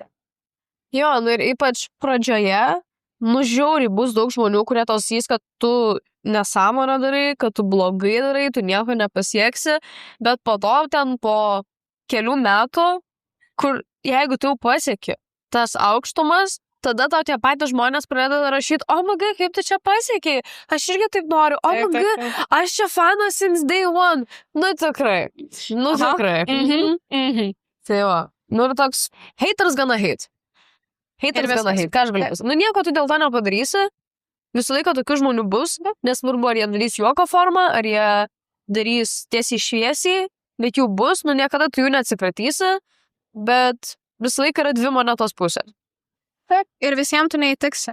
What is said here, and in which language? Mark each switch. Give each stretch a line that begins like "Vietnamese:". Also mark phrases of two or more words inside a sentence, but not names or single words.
Lithuanian: Jo, ir ypač pradžioje, žiauriai bus daug žmonių, kurie tau sakys, kad tu nesąmonę darai, kad tu blogai darai, tu nieko nepasieksi, bet po to ten po kelių metų, kur jeigu tu jau pasieki tas aukštumas, tada tau tie patys žmonės pradeda rašyti, magai, kaip tu čia pasiekiai, aš irgi taip noriu, magai, aš čia fanas
English: since day one.
Lithuanian: Tikrai. Tikrai. Tai va. Ir toks,
English: haters gonna hate. Haters gonna hate.
Lithuanian: Ką aš galiu pasakyti? Nieko tu dėl to nepadarysi. Visą laiką tokių žmonių bus, nesvarbu, ar jie darys juoko formą, ar jie darys tiesiai šviesiai, bet jų bus, niekada tu jų neatsikratysi, bet visą laiką yra 2 monetos pusės. Taip, ir visiems tu neįtiksi.